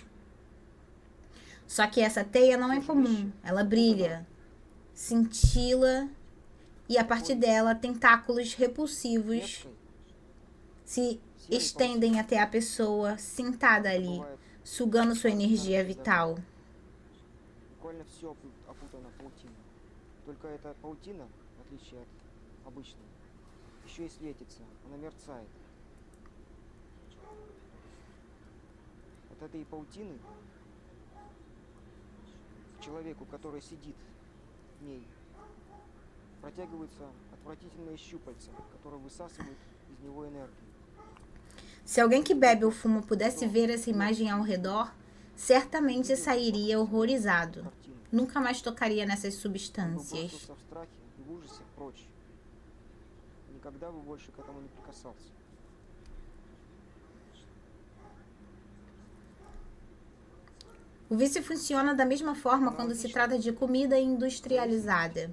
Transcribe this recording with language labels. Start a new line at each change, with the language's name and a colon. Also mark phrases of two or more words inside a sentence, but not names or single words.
Portuguese: Só que essa teia não é comum, ela brilha, cintila e a partir dela tentáculos repulsivos se estendem até a pessoa sentada ali, sugando sua energia vital.
Russian: Буквально все опутано паутиной. Только эта паутина, в отличие от обычной, еще и светится, она мерцает. От этой паутины к человеку, который сидит в ней, протягиваются отвратительные щупальца, которые высасывают из него энергию.
Portuguese: Se alguém que bebe ou fuma pudesse ver essa imagem ao redor, certamente sairia horrorizado. Nunca mais tocaria nessas substâncias. O vício funciona da mesma forma quando se trata de comida industrializada.